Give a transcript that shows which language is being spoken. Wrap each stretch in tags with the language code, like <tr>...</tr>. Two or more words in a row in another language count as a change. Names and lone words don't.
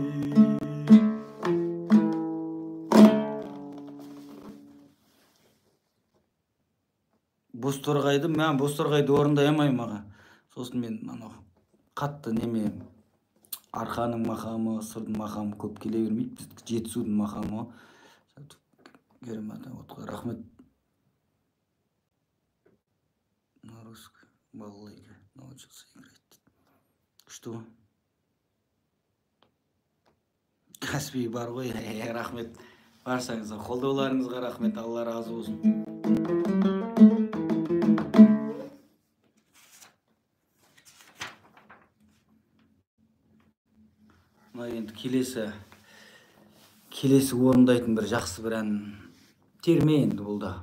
<kk>Бозторғайды, мен Бозторғайды орындай алмаймын аға. Сосын мен қатты неме, арқаның мақамы, сырдың мақамы көп келе бермейді. Біздікі жетісудың мақамы. Рахмет.</kk> <ru>На русской балалайке научился играть. Что?</ru> <kk>Каспий бар ғой. Рахмет. Барсаңызға, қолдауларыңызға рахмет. Алла разы болсын. Енді келесі орындайтын бір жақсы бір ән терме енді бұл да.</kk>